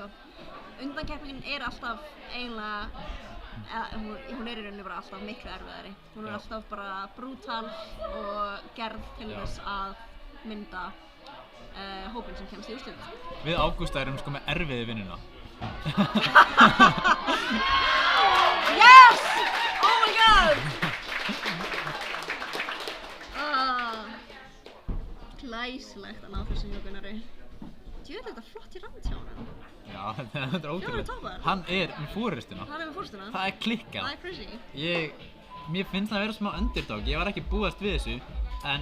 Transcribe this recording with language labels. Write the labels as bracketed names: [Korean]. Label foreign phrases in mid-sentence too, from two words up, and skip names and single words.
[Icelandic] Undankeppnin er alltaf eiginlega, hún er í rauninni bara alltaf miklu erfiðari. Hún er alltaf bara brútal og gerð til þess að mynda hópinn sem kemst í úrslit. Við Ágústa erum sko með erfiði vinnuna. [English] Yes! Oh my god! [Icelandic] Glæsilegt að ná þessu hjá Gunnari. Djöfull, þetta er flott í rand hjá honum. Já, þetta er ótrúlega. 4 toppar. Hann er með fórustuna. Hann er með fórustuna. Það er klikkað. Það er crazy. Mér finnst það að vera smá underdog. Ég var ekki búast við þessu, en...